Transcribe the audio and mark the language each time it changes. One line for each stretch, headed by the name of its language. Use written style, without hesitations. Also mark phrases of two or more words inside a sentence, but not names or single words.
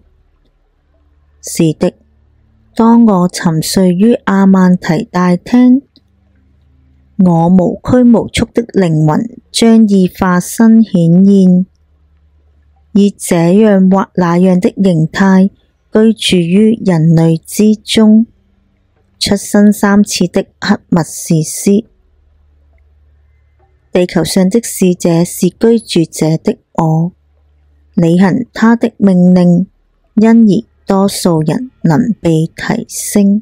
Chinese: 是的，當我沉睡於亞曼提大廳，我無拘無束的靈魂將以化身顯現，以這樣或那樣的形態居住於人類之中。出生3次的黑密士斯，地球上的使者是居住者的我，履行他的命令，因而多數人能被提升。